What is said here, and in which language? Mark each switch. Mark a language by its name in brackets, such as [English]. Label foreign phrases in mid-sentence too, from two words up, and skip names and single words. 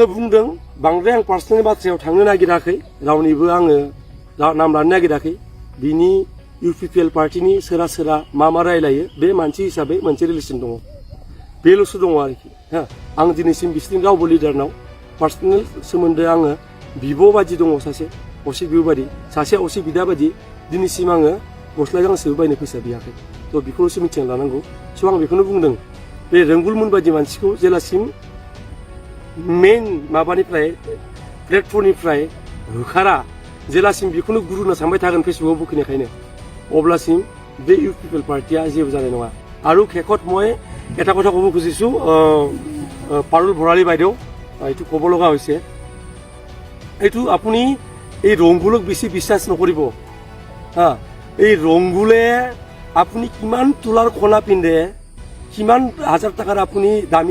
[Bodo] बुंदों बांद्राय आं पार्सनेल बाथ्रायाव थांनो नागिराखै रावनिबो आङो नाम लानो नागिराखै बिनि UPPL पार्टिनि सोरा मा रायलायो बे मानसि हिसाबै मोनसे रिलेसन दङ बेल'सो दङ आरोखि आं दिनैसिम बिसोरनि रावबो लिडारनाव पार्सनेल सोमोन्दो आङो बिब' बादि दङ सासे असे बिब' बादि सासे असे बिदा बादि दिनैसिम आङो गस्ला गांसेबो बायनो फैसा बियाखै थ' बेखौल'सो मिथिना लानांगौ स' आं बेखौनो बुंदों बे रोंगुलमोन बायदि मानसिखौ जेलासिम मेन माबानिफ्राय प्लेटफर्मनिफ्राय होखारा जेलासिम बेखौनो गुरु होनना सानबाय थागोन फेसबुकआव बुखिनायखायनो अब्लासिम बे UPPL पार्टिया जेबो जानाय नङा [Assamese] আৰু শেষত মই এটা কথা ক'ব খুজিছোঁ পাৰুল ভৰালী বাইদেউ এইটো ক'ব লগা হৈছে এইটো আপুনি এই ৰংগুলক বেছি বিশ্বাস নকৰিব এই ৰংগুলে আপুনি কিমান তোলাৰ কণা পিন্ধে কিমান হাজাৰ টকাৰ আপুনি দামী